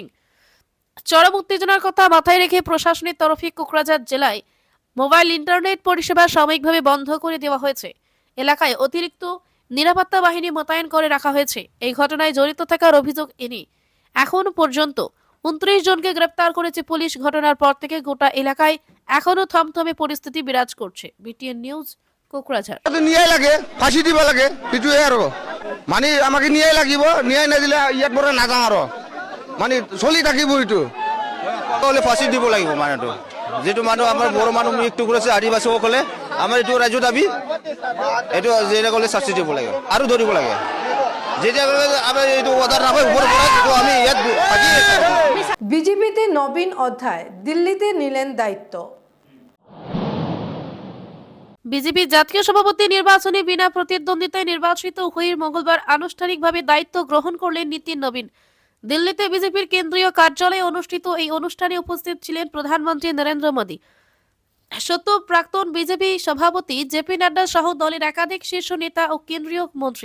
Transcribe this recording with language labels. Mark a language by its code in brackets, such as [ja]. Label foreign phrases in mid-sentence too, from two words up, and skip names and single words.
[bn] চরম উত্তেজনার কথা মাথায় রেখে প্রশাসনের তরফে কোকরাঝাড় জেলায় মোবাইল ইন্টারনেট পরিষেবা সাময়িকভাবে বন্ধ করে দেওয়া হয়েছে। এলাকায় অতিরিক্ত নিরাপত্তা বাহিনী মোতায়েন করে রাখা হয়েছে। এই ঘটনায় জড়িত থাকার অভিযোগ এনে এখন পর্যন্ত 29 জনকে গ্রেপ্তার করেছে পুলিশ। ঘটনার পর থেকে গোটা এলাকায় এখনো থমথমে পরিস্থিতি বিরাজ করছে। বিটিএন নিউজ, কোকরাঝাড়। [as] নিয়াই লাগে, ফাঁসি দিব লাগে, সেইটোৱে আৰু মানে আমাকে নিয়াই লাগিব। নিয়াই নিদিলে ইয়াত পৰা নাযাওঁ আৰু মানে চলি থাকিব। এইটো হ'লে ফাঁসি দিব লাগিব। মানুহটো যিটো মানুহ আমাৰ বড়ো মানুহ মৃত্যু কৰিছে, আদিবাসীসকলে, আমাৰ এইটো ৰাজ্য দাবী। এইটো যেটা ক'লে শাস্তি দিব লাগে আৰু ধৰিব লাগে। যেটা আমাৰ এইটো অৰ্ডাৰ নাপায় ওপৰৰ পৰা, এইটো আমি ইয়াত [bn] বিজেপিতে নবীন অধ্যায়, দিল্লিতে নিলেন দায়িত্ব। বিজেপি জাতীয় সভাপতি নির্বাচনে বিনা প্রতিদ্বন্দ্বিতায় নির্বাচিত হয়ে মঙ্গলবার আনুষ্ঠানিকভাবে দায়িত্ব গ্রহণ করলেন নীতিন নবীন। দিল্লিতে বিজেপির কেন্দ্রীয় কার্যালয়ে অনুষ্ঠিত এই অনুষ্ঠানে উপস্থিত ছিলেন প্রধানমন্ত্রী নরেন্দ্র মোদী, সদ্য প্রাক্তন বিজেপি সভাপতি জেপি নাড্ডা সহ দলের একাধিক শীর্ষ নেতা ও কেন্দ্রীয় মন্ত্রী।